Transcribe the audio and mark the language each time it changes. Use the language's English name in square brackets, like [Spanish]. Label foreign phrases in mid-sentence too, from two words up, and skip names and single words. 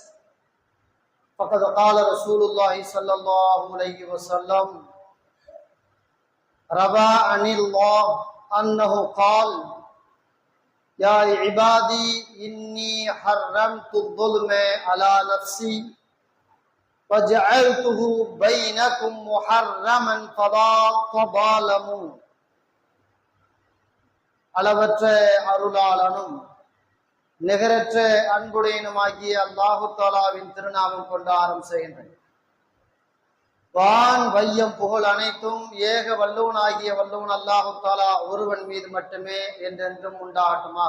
[Arabic] فقد قال رسول الله صلى الله عليه وسلم: روى عن الله أنه قال: يا عبادي إني حرمت الظلم على نفسي وجعلته بينكم محرما فلا تظالموا. [Tamil] அளவற்ற அருளாளனும் நிகரற்ற அன்புடையனுமாகிய அல்லாஹு தஆலாவின் திருநாமம் கொண்டு ஆரம்பம் செய்கின்றேன். வான் வையம் புகழ் அனைத்தும் ஏக வல்லவனாகிய வல்லவன் [Arabic] الله تعالى [Tamil] ஒருவன் மீது மட்டுமே என்றென்றும் உண்டாகட்டுமாக.